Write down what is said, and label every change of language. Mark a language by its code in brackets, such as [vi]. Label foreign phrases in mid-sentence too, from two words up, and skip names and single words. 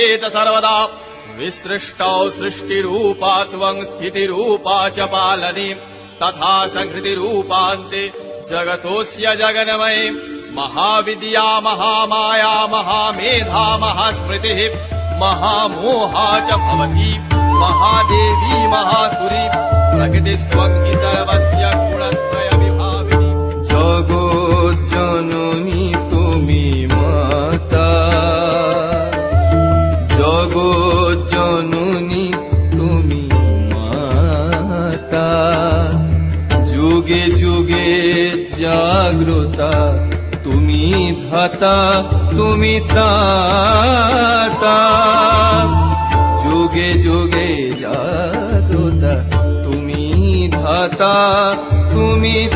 [sa] च सर्वदा विसृष्टौ सृष्टिरूपा त्वं स्थितिरूपा च पालने तथा संहृतिरूपान्ते जगतोऽस्य जगन्मये महाविद्या महामाया महामेधा महास्मृतिः महामोहा च भवति महादेवी महासुरी प्रकृतिस्त्वं हि सर्वस्य गुणत्रय विभाविनी [kok] जगज्जननी तुमी माता जगज्जननी तुमी माता जुगे जुगे जाग्रता तुमी धाता तुमी त्राता जुगे जुगे जाग्रता तुमी धाता तुमी